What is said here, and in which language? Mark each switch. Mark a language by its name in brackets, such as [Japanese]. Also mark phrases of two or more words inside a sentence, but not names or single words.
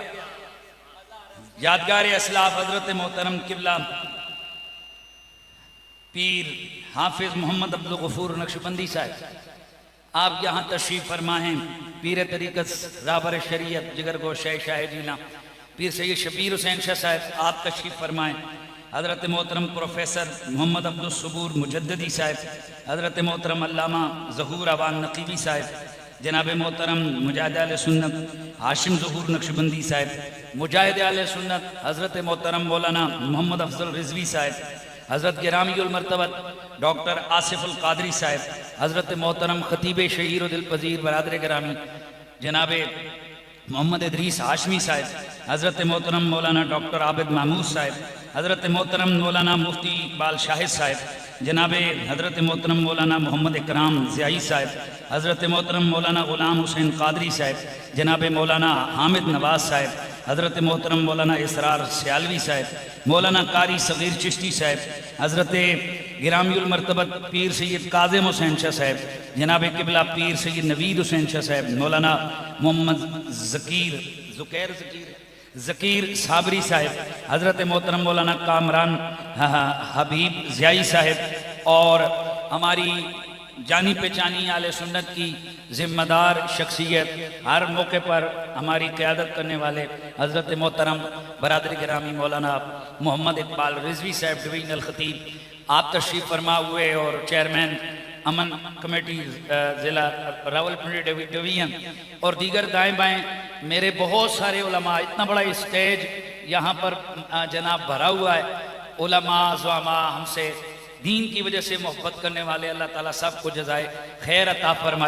[Urdu] یادگار اسلاف حضرت محترم قبلہ پیر حافظ محمد عبد الغفور نقشبندی صاحب، آپ یہاں تشریف فرمائیں. پیر طریقت رابر شریعت جگر گو شاہ شاہ جینا پیر سید شبیر حسین شاہ صاحب، آپ تشریف فرمائیں. حضرت محترم پروفیسر محمد عبد الصبور مجددی صاحب, حضرت محترم علامہ ظہور اعوان نقیبی صاحب، جناب محترم مجاہد اہل سنت ہاشم ظہور نقشبندی صاحب، مجاہد اہل سنت حضرت محترم مولانا محمد افضل رضوی صاحب، حضرت گرامی المرتبت ڈاکٹر آصف القادری صاحب، حضرت محترم خطیب شہیر دل پذیر برادر گرامی جناب محمد ادریس ہاشمی صاحب, حضرت محترم مولانا ڈاکٹر عابد محمود صاحب، حضرت محترم مولانا مفتی اقبال شاہد صاحب، جناب حضرت محترم مولانا محمد اکرام ضیائی صاحب، حضرت محترم مولانا غلام حسین قادری صاحب، جناب مولانا حامد نواز صاحب، حضرت محترم مولانا اسرار سیالوی صاحب، مولانا قاری صغیر چشتی صاحب، حضرت گرامی المرتبت پیر سید کاظم حسین شاہ صاحب، جناب قبلہ پیر سید نوید حسین شاہ صاحب، مولانا محمد ذاکر صابری صاحب، حضرت محترم مولانا کامران حبیب ضیائی صاحب، اور ہماری جانی پہچانی اہل سنت کی ذمہ دار شخصیت، ہر موقع پر ہماری قیادت کرنے والے حضرت محترم برادری گرامی مولانا محمد اقبال رضوی صاحب ڈویژنل خطیب، آپ تشریف فرما ہوئے، اور چیئرمین امن کمیٹی ضلع راولپنڈی ڈویژن، اور دیگر دائیں بائیں میرے بہت سارے علما، اتنا بڑا اسٹیج یہاں پر جناب بھرا ہوا ہے، علما زعما، ہم سے دین کی وجہ سے محبت کرنے والے، اللہ تعالیٰ سب کو جزائے خیر عطا فرمائے.